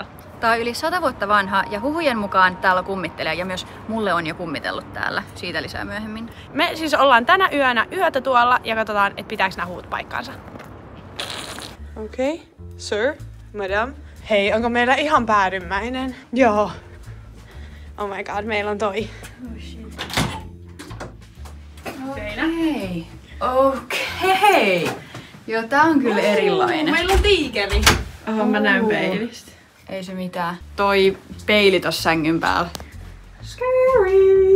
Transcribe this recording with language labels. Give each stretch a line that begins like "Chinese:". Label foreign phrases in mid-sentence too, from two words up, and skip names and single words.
Finnish: Tää on yli 100 vuotta vanha ja huhujen mukaan täällä on kummittelija ja myös mulle on jo kummitellut täällä. Siitä lisää myöhemmin. Me siis ollaan tänä yönä yötä tuolla ja katsotaan, että pitääkö nämä huut paikkaansa. Okei, sir, madam. Hei, onko meillä ihan päädymmäinen? Joo.
English: Oh my god,
Finnish: meillä on toi.
English: Oh shit.
Finnish: Seinä. Okei. Joo, tää on kyllä erilainen. Meillä on tiikeri. Mä näen peilistä. Ei se mitään. Toi peili tossa sängyn päällä. Scary.